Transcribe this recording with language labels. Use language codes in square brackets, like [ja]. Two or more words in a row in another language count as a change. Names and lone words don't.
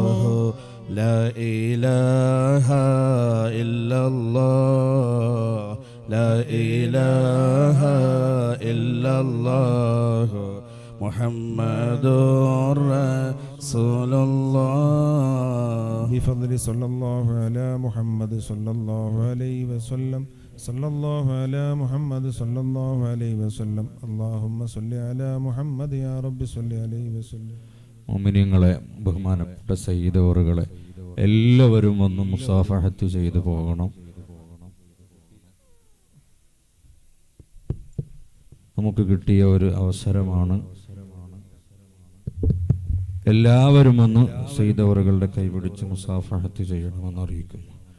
[ar] لا إله إلا الله لا إله إلا الله محمد رسول الله. بفضل صلى الله على محمد صلى الله عليه وسلم صلى الله على محمد صلى الله عليه وسلم. اللهم صل على محمد يا رب صل عليه وسلم. [ml] മുഅ്മിനീങ്ങളെ, ബഹുമാനപ്പെട്ട സയ്യിദ് അവറുകളെ, എല്ലാവരും ഒന്ന് മുസാഫഹത്ത് ചെയ്തു പോകണം. നമുക്ക് കിട്ടിയ ഒരു അവസരമാണ്. എല്ലാവരും ഒന്ന് സയ്യിദ് അവറുകളുടെ കൈപിടിച്ച് മുസാഫഹത്ത് ചെയ്യണമെന്ന് അറിയിക്കുന്നു.